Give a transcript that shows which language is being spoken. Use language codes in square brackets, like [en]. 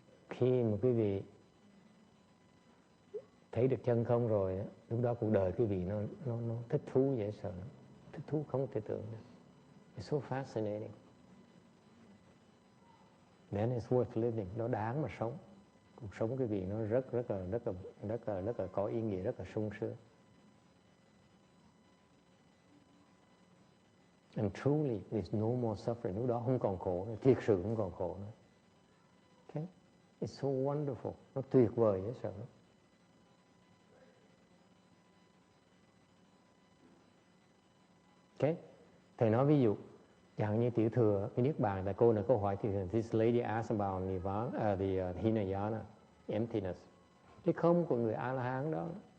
[vi] Khi mà quý vị thấy được chân không rồi, lúc đó cuộc đời quý vị nó thích thú dễ sợ lắm. Thích thú không thể tưởng được. [en] It's so fascinating. Then it's worth living. [vi] Nó đáng mà sống. Cuộc sống quý vị nó rất là có ý nghĩa, rất là sung sướng. [en] And truly there's no more suffering. [vi] Lúc đó không còn khổ nữa, thiệt sự không còn khổ nữa. [en] Okay? It's so wonderful. [vi] Nó tuyệt vời dễ sợ lắm. [en] Okay? [vi] Thầy nói ví dụ, chẳng như tiểu thừa, cái niết bàn, tại cô này câu hỏi thì [en] this lady asked about Nirvana, the Hinayana, emptiness. [vi] Cái không của người A-la-hán đó,